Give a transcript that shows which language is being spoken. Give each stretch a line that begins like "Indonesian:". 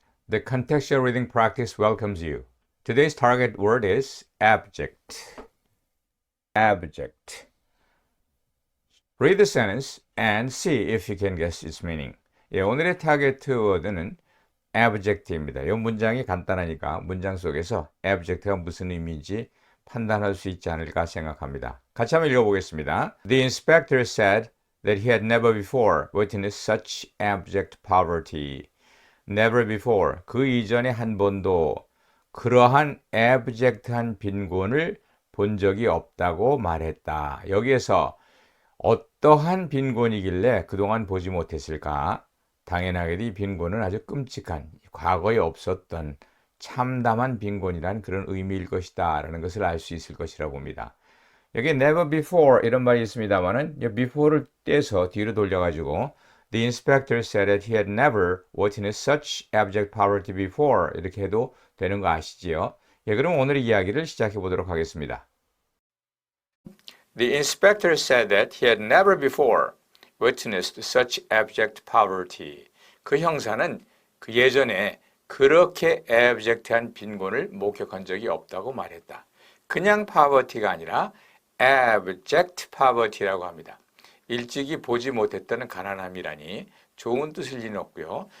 English: The contextual reading practice welcomes you. Today's target word is abject. Abject. Read the sentence and see if you can guess its meaning.
Korean: 오늘의 타겟 워드는 abject입니다. 이 문장이 간단하니까 문장 속에서 abject가 무슨 의미인지 판단할 수 있지 않을까 생각합니다. 같이 한번 읽어보겠습니다.
English: The inspector said that he had never before witnessed such abject poverty. Never before,
Korean: 그 이전에 한 번도 그러한 abject한 빈곤을 본 적이 없다고 말했다. 여기에서 어떠한 빈곤이길래 그동안 보지 못했을까? 당연하게도 이 빈곤은 아주 끔찍한, 과거에 없었던 참담한 빈곤이란 그런 의미일 것이다 라는 것을 알 수 있을 것이라고 봅니다. 여기
English: never before
Korean: 이런 말이 있습니다만은 before를 떼서 뒤로 돌려가지고
English: The inspector said that he had never witnessed such abject poverty before
Korean: 이렇게 해도 되는 거 아시지요? 그럼 오늘의 이야기를 시작해 보도록 하겠습니다.
English: The inspector said that he had never before witnessed such abject poverty.
Korean: 그 형사는 그 예전에 그렇게 abject한 빈곤을 목격한 적이 없다고 말했다. 그냥 poverty가 아니라 abject poverty라고 합니다. 일찍이 보지 못했다는 가난함이라니 좋은 뜻일 리는 없고요.